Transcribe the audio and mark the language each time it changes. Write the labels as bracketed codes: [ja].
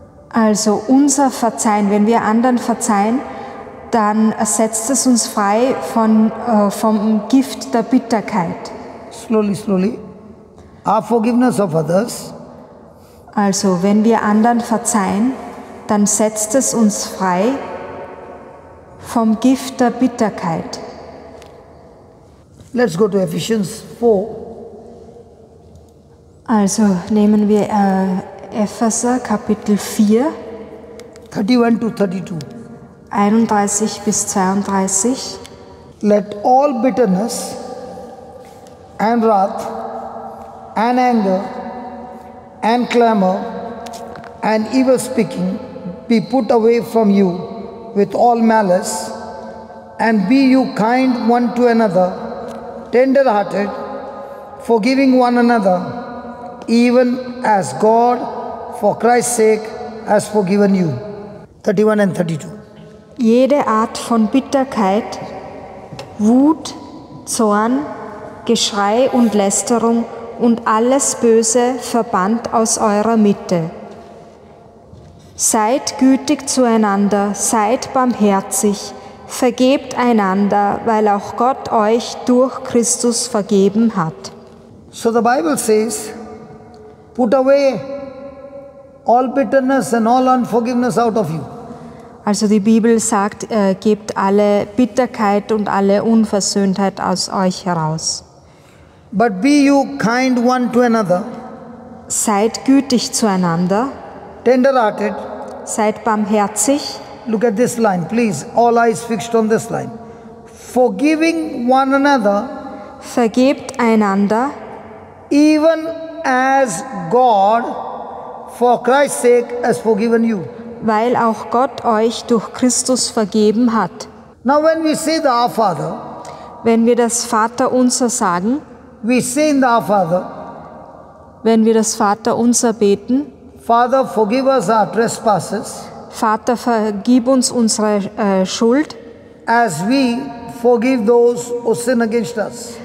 [de] Also unser Verzeihen, wenn wir anderen verzeihen, dann setzt es uns frei vom Gift der Bitterkeit. [en] Slowly. Our forgiveness of others. [de] Also wenn wir anderen verzeihen, dann setzt es uns frei vom Gift der Bitterkeit. [en] Let's go to Ephesians 4. [de] Also nehmen wir Epheser Kapitel 4, [en] 31 to 32. [de] 31 bis 32. [en] Let all bitterness and wrath and anger and clamor and evil speaking be put away from you with all malice, and be you kind one to another, tender-hearted, forgiving one another, even as God, for Christ's sake, has forgiven you. 31 and 32. [de] Jede Art von Bitterkeit, Wut, Zorn, Geschrei und Lästerung und alles Böse verbannt aus eurer Mitte. Seid gütig zueinander, seid barmherzig, vergebt einander, weil auch Gott euch durch Christus vergeben hat. [en] So the Bible says, put away all bitterness and all unforgiveness out of you. [de] Also die Bibel sagt, gebt alle Bitterkeit und alle Unversöhntheit aus euch heraus. [en] But be you kind one to another, [de] Seid gütig zueinander, [en] tender-hearted. [de] seid barmherzig. [en] Look at this line, please. All eyes fixed on this line. Forgiving one another, [de] Vergebt einander, [en] even as God, for Christ's sake, has forgiven you. [de] weil auch Gott euch durch Christus vergeben hat. [en] Now, when we say the Our Father, [de] Wenn wir das Vaterunser sagen, [en] we say in the Our Father, [de] wenn wir das Vaterunser beten, [en] Father, forgive us our trespasses, [de] Vater, vergib uns unsere Schuld, [en] as we forgive those who sin against us.